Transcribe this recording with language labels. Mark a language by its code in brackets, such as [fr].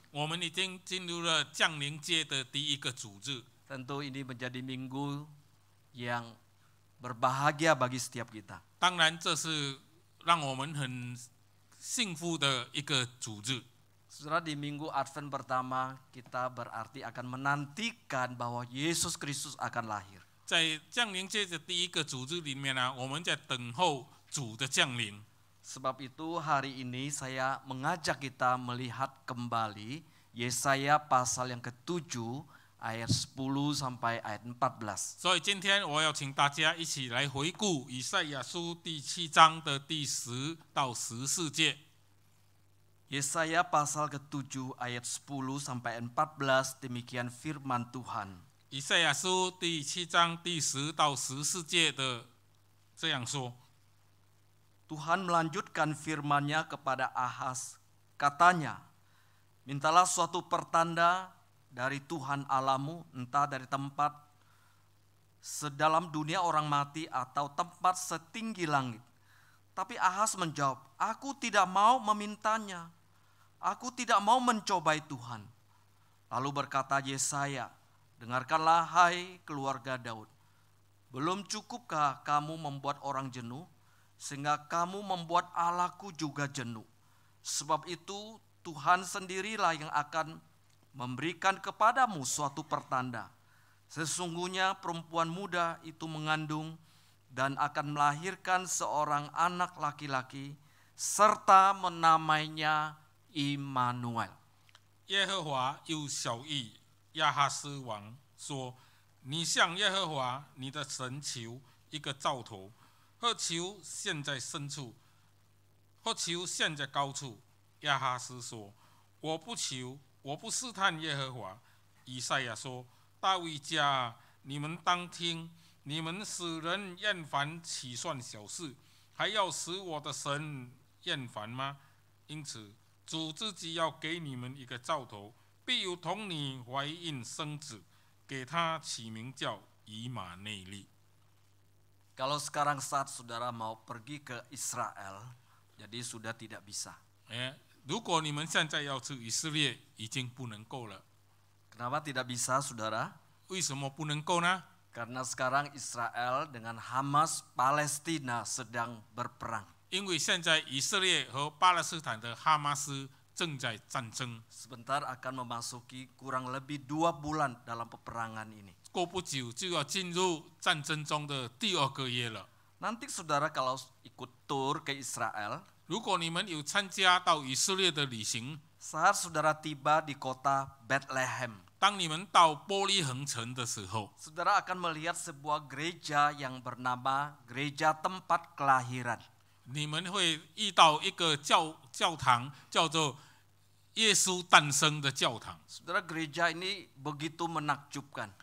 [zh] 我们已经进入了降临节的第一个主日。 [id] Tentu ini menjadi minggu yang berbahagia bagi setiap kita. [zh] 当然，这是让我们很幸福的一个主日。 [id] Saudara, di Minggu Advent pertama kita berarti akan menantikan bahwa Yesus Kristus akan lahir. [zh] 在降临节的第一个主日里面呢，我们在等候主的降临。 [id] Sebab itu hari ini saya mengajak kita melihat kembali Yesaya pasal yang ke-7 ayat 10 sampai ayat 14. [zh] 所以今天我要请大家一起来回顾以赛亚书第7章的第10到14节。 [id] Yesaya pasal ke-7 ayat 10 sampai 14, demikian firman Tuhan. [zh] 以赛亚书第7章第10到14节的这样说： [id] Tuhan melanjutkan firman-Nya kepada Ahaz, katanya, mintalah suatu pertanda dari Tuhan Allahmu, entah dari tempat sedalam dunia orang mati atau tempat setinggi langit. Tapi Ahaz menjawab, aku tidak mau memintanya, aku tidak mau mencobai Tuhan. Lalu berkata Yesaya, dengarkanlah hai keluarga Daud, belum cukupkah kamu membuat orang jenuh? Sehingga kamu membuat Allahku juga jenuh. Sebab itu Tuhan sendirilah yang akan memberikan kepadamu suatu pertanda. Sesungguhnya perempuan muda itu mengandung dan akan melahirkan seorang anak laki-laki serta menamainya Immanuel. [zh] 耶和华又晓谕亚哈斯王说：“你向耶和华你的神求一个兆头。” 或求现在深处，或求现在高处。亚哈斯说：“我不求，我不试探耶和华。” 以赛亚说：“大卫家，你们当听，你们使人厌烦岂算小事？还要使我的神厌烦吗？因此，主自己要给你们一个兆头，必有童女怀孕生子，给他起名叫以马内利。” [id] Kalau sekarang saat saudara mau pergi ke Israel, jadi sudah tidak bisa. [zh] 如果你们现在要去以色列，已经不能够了。 [id] Kenapa tidak bisa, saudara? [zh] 为什么不能够呢？ [id] Karena sekarang Israel dengan Hamas Palestina sedang berperang. [zh] 因为现在以色列和巴勒斯坦的哈马斯正在战争， [id] Sebentar akan memasuki kurang lebih 2 bulan dalam peperangan ini. [zh] 过不久就要进入战争中的第2个月了。 [id] Nanti saudara kalau ikut tur ke Israel, [zh] 如果你们有参加到以色列的旅行， [id] saat saudara tiba di kota Bethlehem, [zh] 当你们到伯利恒城的时候， [id] saudara akan melihat sebuah gereja yang bernama Gereja Tempat Kelahiran. [zh] 你们会遇到一个教堂，叫做耶稣诞生的教堂。 [id] Saudara, gereja ini begitu menakjubkan.